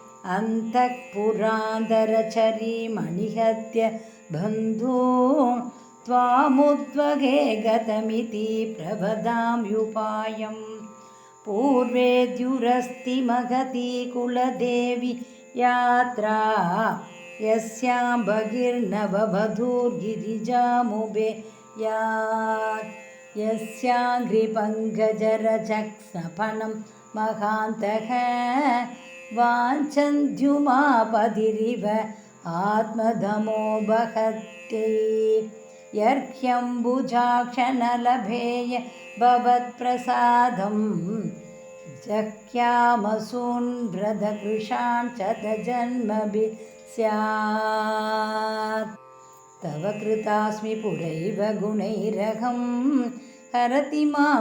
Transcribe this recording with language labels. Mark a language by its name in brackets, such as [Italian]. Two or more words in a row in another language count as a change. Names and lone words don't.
[Sanskrit] अन्तःपुरान्तरचरीमणिहत्य बन्धूं त्वामुद्वगे गतमिति प्रवदाम्युपायं पूर्वेद्युरस्ति महति कुलदेवि यात्रा यस्यां बहिर्नववधूर्गिरिजामुबे यात् यस्यांघ्रिपङ्कजरजक्स्नफनं महान्तः वाञ्चन्ध्युमापतिरिव आत्मधमो बहत्यै यर्ह्यम्बुजाक्षनलभेय भवत्प्रसादं जह्यामसून्व्रतकृशान् शतजन्मभिः स्यात् तव कृतास्मि पुरैव गुणैरहं हरति मां